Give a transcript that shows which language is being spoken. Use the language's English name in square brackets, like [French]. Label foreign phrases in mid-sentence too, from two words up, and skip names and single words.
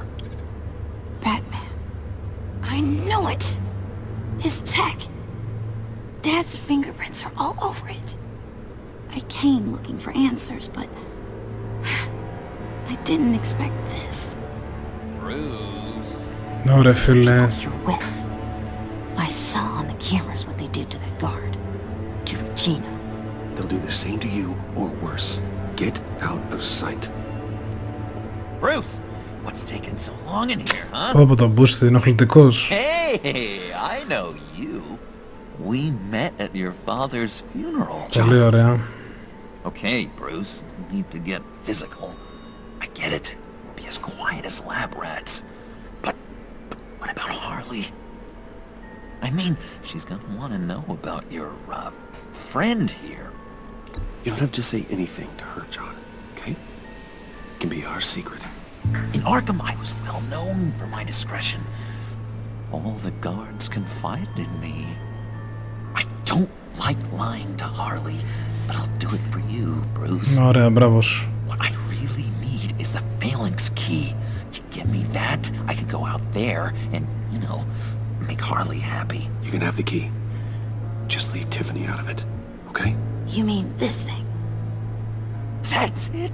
[English] Batman. I knew it! His tech. Dad's fingerprints are all over it. I came looking for answers, but I didn't expect this. Bruce. [Greek] Ωραία, φίλε. [English] You're with. I saw on the cameras what they did to that guard. To Regina. They'll do the same to you, or worse. Get out of sight. Bruce, what's taking so long in here, huh? [Greek] Πω το μπούστι, ενοχλητικός. [English] Hey, I know you. We met at your father's funeral. [Greek] Πολύ ωραία. [English] Okay, Bruce, you need to get physical. I get it. We'll be as quiet as lab rats. But what about Harley? I mean, she's gonna want to know about your, friend here. You don't have to say anything to her, John, okay? It can be our secret. In Arkham, I was well known for my discretion. All the guards confided in me. I don't like lying to Harley, but I'll do it for you, Bruce. [Greek] Ωραία, μπράβος. [English] What I really need is the phalanx key. You get me that, I can go out there and, you know, make Harley happy. You can have the key. Just leave Tiffany out of it, okay? You mean this thing? That's it?